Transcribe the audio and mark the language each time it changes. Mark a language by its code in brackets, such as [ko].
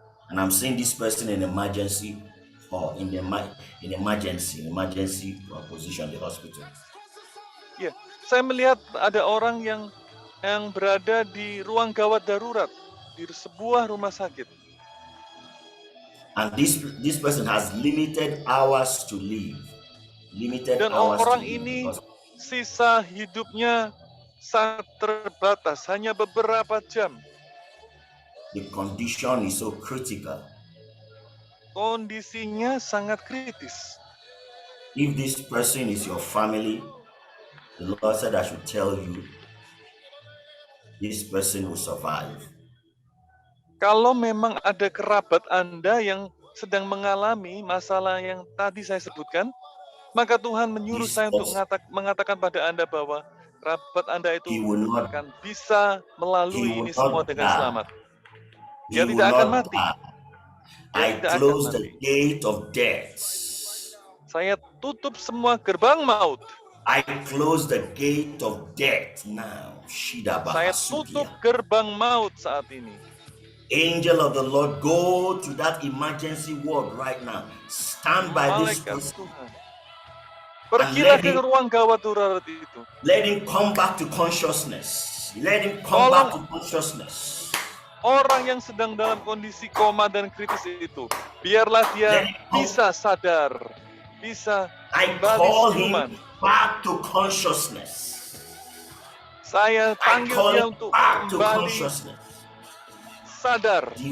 [en] And I'm seeing this person in emergency or in emergency position, the hospital. [id] Ya, saya melihat ada orang yang berada di ruang gawat darurat di sebuah rumah sakit. [en] And this person has limited hours to live. [id] Dan orang ini sisa hidupnya sangat terbatas, hanya beberapa jam. [en] The condition is so critical. [id] Kondisinya sangat kritis. [en] If this person is your family, the Lord said I should tell you, this person will survive. [id] Kalau memang ada kerabat Anda yang sedang mengalami masalah yang tadi saya sebutkan, maka Tuhan menyuruh saya untuk mengatakan pada Anda bahwa kerabat Anda itu akan bisa melalui ini semua dengan selamat. Dia tidak akan mati. [en] I close the gate of death. [id] Saya tutup semua gerbang maut. [en] I close the gate of death now. [id] Saya tutup gerbang maut saat ini. [en] Angel of the Lord, go to that emergency ward right now. Stand by this person. [id] Pergilah ke ruang gawat darurat itu. [en] Let him come back to consciousness. Let him come back to consciousness. [id] Orang yang sedang dalam kondisi koma dan kritis itu, biarlah dia bisa sadar, bisa kembali siuman. [en] Back to consciousness. [id] Saya panggil dia untuk kembali sadar.